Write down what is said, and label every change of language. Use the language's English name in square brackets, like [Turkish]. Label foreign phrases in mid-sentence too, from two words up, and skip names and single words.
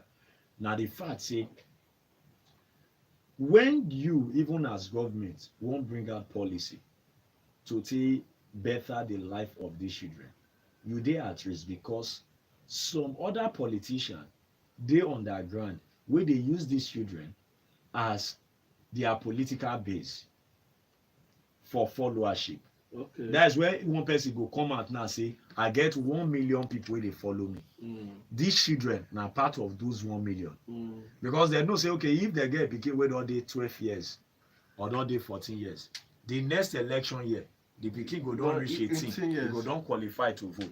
[Nigerian Pidgin] Now the fact say when you even as government won't bring out policy to take better the life of these children, you dey at risk because some other politician dey underground where they use these children as their political base for followership. Okay. That's where one person go come out now say I get 1 million people where they follow me. These children now part of those 1 million. Because they know say okay, if they get pikin wey don dey 12 years or don dey 14 years, the next election year the pikin go don reach 18, he go don qualify to vote.